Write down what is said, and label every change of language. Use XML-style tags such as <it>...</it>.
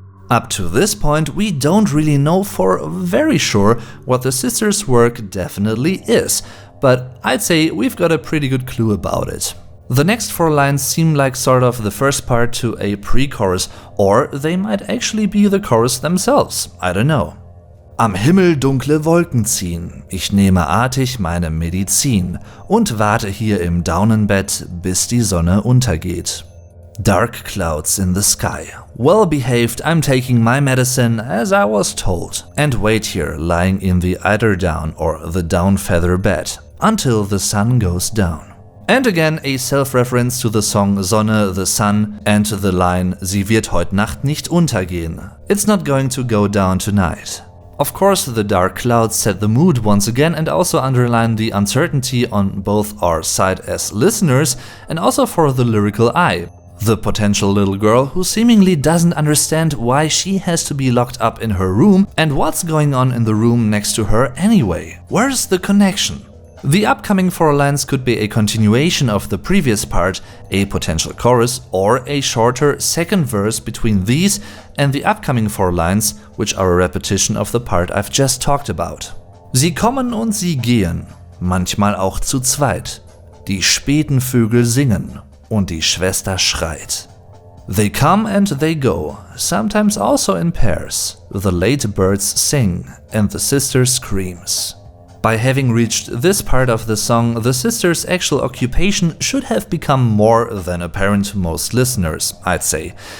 <en>Up to this point, we don't really know for very sure what the sister's work definitely is, but I'd say we've got a pretty good clue about it. The next 4 lines seem like sort of the first part to a pre-chorus, or they might actually be the chorus themselves, I don't know.</en> <de>Am Himmel dunkle Wolken ziehen, ich nehme artig meine Medizin und warte hier im Daunenbett, bis die Sonne untergeht.</de> <en>Dark clouds in the sky. Well behaved, I'm taking my medicine as I was told, and wait here, lying in the eiderdown or the down feather bed, until the sun goes down. And again a self-reference to the song Sonne, the Sun, and the line</en> <de>Sie wird heut Nacht nicht untergehen.</de> <en>It's not going to go down tonight. Of course, the dark clouds set the mood once again and also underline the uncertainty on both our side as listeners and also for the lyrical eye. The potential little girl who seemingly doesn't understand why she has to be locked up in her room and what's going on in the room next to her anyway. Where's the connection? The upcoming 4 lines could be a continuation of the previous part, a potential chorus, or a shorter second verse between these and the upcoming 4 lines, which are a repetition of the part I've just talked about.</en> <de>Sie kommen und sie gehen, manchmal auch zu zweit. Die späten Vögel singen und die Schwester schreit.</de> <en>They come and they go, sometimes also in pairs. The late birds sing and the sister screams. By having reached this part of the song, the sisters' actual occupation should have become more than apparent to most listeners, I'd say.</en>